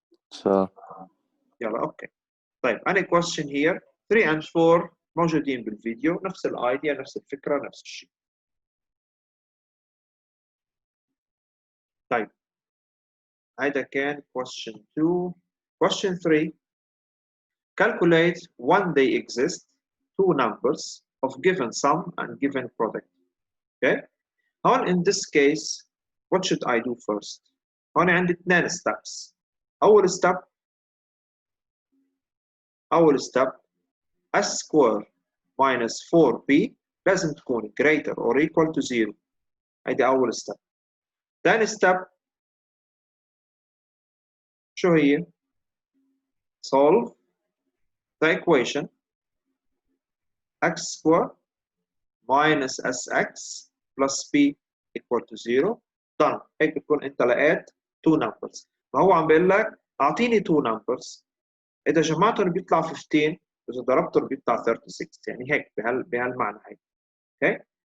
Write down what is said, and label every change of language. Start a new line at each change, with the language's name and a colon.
Arabic: صح. يلا اوكي. طيب
English: any question here
Arabic: 3 and 4 موجودين بالفيديو نفس الايديا نفس الفكرة نفس الشيء. طيب هيدا كان question 2.
English: question 3 calculate when they exist two numbers of given sum and given product. okay
Arabic: هون
English: in this case what should I do first؟
Arabic: هون عندي 2 steps. أول
English: step s square minus 4b
Arabic: لازم تكون
English: greater or equal to 0.
Arabic: هيدي أول step. ثاني step شو هي؟
English: solve the equation x square minus sx plus b equal to 0. done.
Arabic: هيك بتكون أنت لقيت 2 numbers. فهو عم بيقول لك أعطيني 2 numbers إذا جمعتهم بيطلع 15 إذا ضربتهم بيطلع 36 يعني هيك بهالمعنى هيك. اوكي